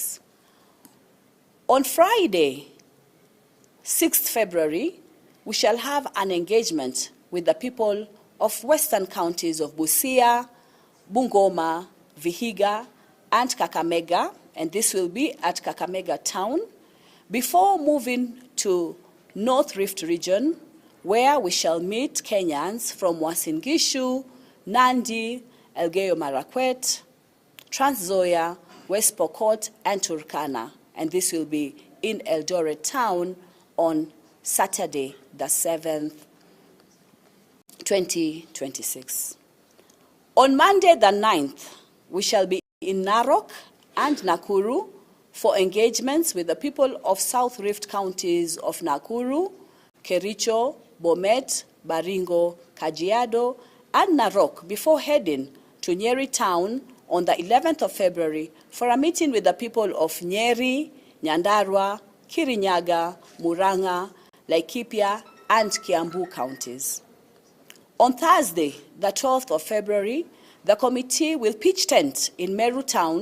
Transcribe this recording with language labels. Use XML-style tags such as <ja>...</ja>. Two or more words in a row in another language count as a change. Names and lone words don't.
<en>On Friday, 6th February, we shall have an engagement with the people of western counties of Busia, Bungoma, Vihiga, and Kakamega, and this will be at Kakamega town, before moving to North Rift region, where we shall meet Kenyans from Uasin Gishu, Nandi, Elgeyo Marakwet, Trans Nzoia, West Pokot, and Turkana, and this will be in Eldoret town on Saturday, the 7th, 2026. On Monday, the 9th, we shall be in Narok and Nakuru for engagements with the people of South Rift counties of Nakuru, Kericho, Bomet, Baringo, Kajiado, and Narok before heading to Nyeri town on the 11th of February for a meeting with the people of Nyeri, Nyandarua, Kirinyaga, Murang'a, Laikipia, and Kiambu counties. On Thursday, the 12th of February, the committee will pitch tent in Meru town</en>